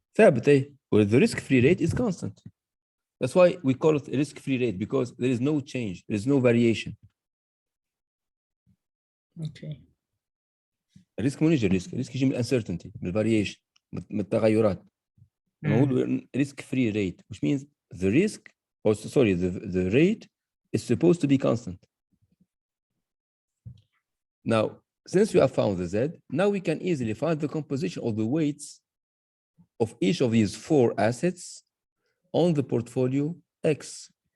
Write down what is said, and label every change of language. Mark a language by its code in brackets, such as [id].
[en] ثابت, well, the risk-free rate is constant. That's why we call it a risk-free rate, because there is no change, there is no variation. Okay. [ar] الريسك مو يجي الريسك يجي من uncertainty، من variation، من التغيرات. لما نقول [en] risk-free rate, which means the risk, or sorry, the rate is supposed to be constant. Now, since we have found the Z, now we can easily find the composition of the weights of each of these 4 assets on the portfolio X.